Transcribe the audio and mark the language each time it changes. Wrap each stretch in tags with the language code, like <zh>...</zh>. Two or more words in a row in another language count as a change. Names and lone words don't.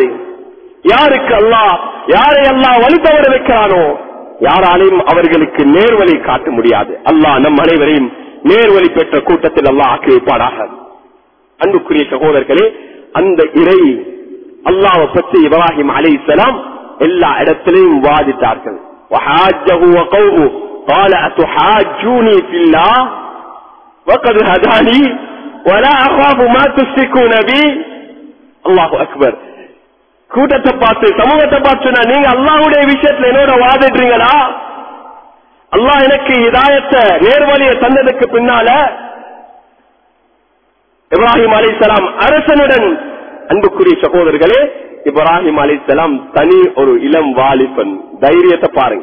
<ta>யாருக்கு யாரை அல்லாஹ் வழி தவற வைக்கிறானோ யாராலையும் அவர்களுக்கு நேர்வழி காட்ட முடியாது. அல்லாஹ் நம் அனைவரையும் நேர்வழி பெற்ற கூட்டத்தில் அல்லாஹ் ஆக்கி வைப்பாராக. அன்புக்குரிய சகோதரர்களே, அந்த இறை அல்லாஹ்வை பற்றி இப்ராஹிம் அலைஹிஸ்ஸலாம் எல்லா இடத்திலையும் வாதிட்டார்கள்.</ta> <ar>وحاجه وقومه قال أتحاجوني في الله وقد هداني ولا أخاف ما تشركون بي. الله أكبر.</ar> <ta>கூட்டத்தை பார்த்து சமூகத்தை பார்த்து சொன்னா, நீங்க அல்லாஹ்வுடைய விஷயத்துல என்னோட வாதிடுறீங்களா? அல்லாஹ் எனக்கு ஹிதாயத்தை நேர்வழியை தந்ததுக்கு பின்னால இப்ராஹிம் அலைஹிஸ்ஸலாம் அரசனுடன். அன்புக்குரிய சகோதரர்களே, இப்ராஹிம் அலைஹிஸ்ஸலாம் தனி ஒரு இளம் வாலிபன், தைரியத்தை பாருங்க.</ta>